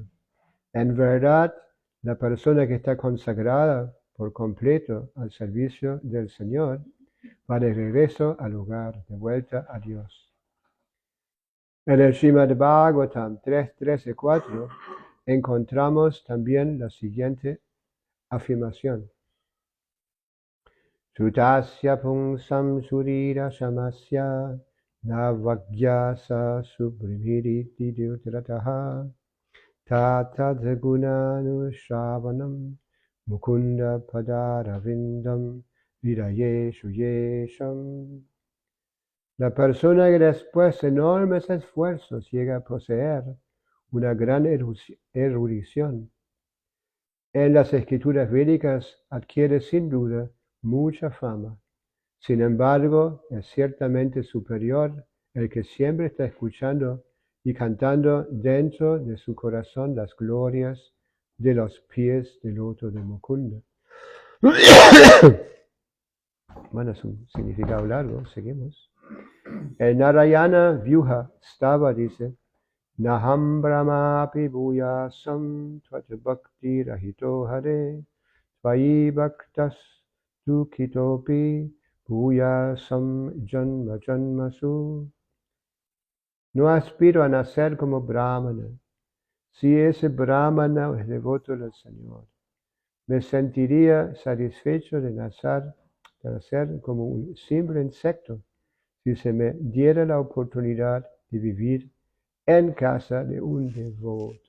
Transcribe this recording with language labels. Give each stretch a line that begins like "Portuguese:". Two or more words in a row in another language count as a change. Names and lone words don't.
Spanish: En verdad, la persona que está consagrada por completo al servicio del Señor va de regreso al hogar, de vuelta a Dios. En el Srimad Bhagavatam 3.13.4 encontramos también la siguiente afirmación.
Sanskrit: Sutasya pungsam surira shamasya navagyasa subrimhiriti dyutrataha tata gunanu shravanam mukunda padaravindam virayeshu yesham.
Spanish: La persona que después de enormes esfuerzos llega a poseer una gran erudición en las escrituras védicas adquiere sin duda mucha fama. Sin embargo, es ciertamente superior el que siempre está escuchando y cantando dentro de su corazón las glorias de los pies del loto de Mukunda. Bueno, es un significado largo, seguimos. El Narayana Vyuha Stava dice,
Sanskrit: Naham brahmapi bhuyasam tvata bhakti rahito hare tvayi bhaktas dukitopi bhuyasam janma janmasu.
Spanish: No aspiro a nacer como brahmana. Si ese brahmana es devoto del Señor, me sentiría satisfecho de nacer como un simple insecto si se me diera la oportunidad de vivir en casa de un devoto.